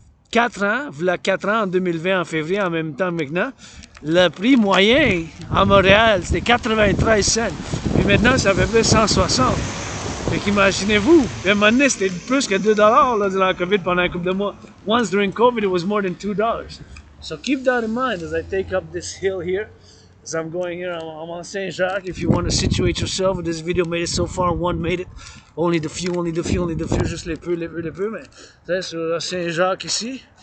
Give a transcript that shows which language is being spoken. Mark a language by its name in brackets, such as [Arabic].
[French] 4 ans, voilà 4 ans, en 2020, en février, en même temps maintenant, le prix moyen à Montréal, c'était 93 cents. Puis maintenant, c'est à peu près 160. Fait qu'imaginez-vous, à un moment donné, c'était plus que $2 là, durant la COVID pendant un couple de mois. [English] Once during COVID, it was more than $2. So keep that in mind as I take up this hill here. As I'm going here, I'm on Saint-Jacques. If you want to situate yourself, this video made it so far, one made it. Only the few, [French] juste les peu, mais c'est sur la Saint-Jacques ici.